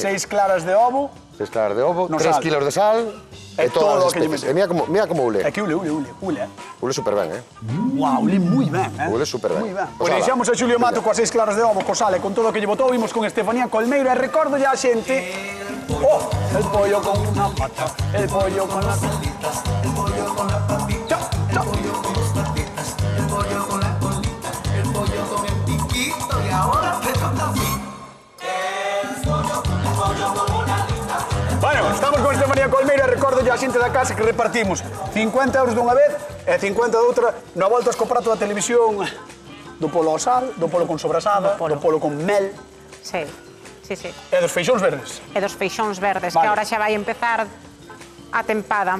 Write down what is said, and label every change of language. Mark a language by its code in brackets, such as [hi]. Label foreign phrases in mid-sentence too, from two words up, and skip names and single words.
[gl] 6 claras de ovo. 6 claras de ovo, No 3 sal. kilos de sal E e todas todo as o que lle especies. meteu. E mira como ule. É que ule. Ule super ben, Guau, ule moi ben, Ule super ben. Moi ben. Pois Pois ala. deixamos a Xulio Mato coas 6 claras de ovo, co sal e con todo o que lle botou, imos con Estefanía Colmeiro e recordo ya a xente... Oh, [es] el pollo con una pata, el pollo con las patitas, el pollo con las patitas, el pollo con las patitas, el pollo con las colitas, el pollo con el piquito y ahora te toca a mí. El pollo con una lista. [gl] Bueno, estamos con Estefanía Colmeiro e recordo ya a xente da casa que repartimos 50 euros dunha vez e 50 doutra na Voltas co Prato da televisión do polo ao sal, do polo con sobrasada, do polo con mel. Sí, sí, sí. E dos feixóns verdes. E dos feixóns verdes, Vale. que agora xa vai empezar a tempada.